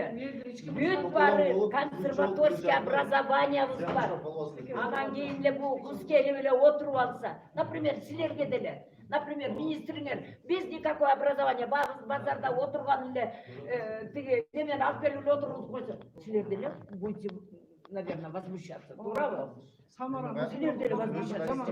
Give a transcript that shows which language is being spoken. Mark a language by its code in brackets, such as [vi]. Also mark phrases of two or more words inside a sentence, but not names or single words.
[ky] Бүт бары консерваторский образованиябыз бар. Анан кийин эле бул кыз келип эле отуруп алса, например, силерге деле, например, министриңер, биз [ru] никакое образование, [ky] базарда отурган эле тиги немен алып келип эле отургузуп койсо, силер деле [ru] будете, наверное, возмущаться. [ky] Туурабы? Силер деле возмущаться.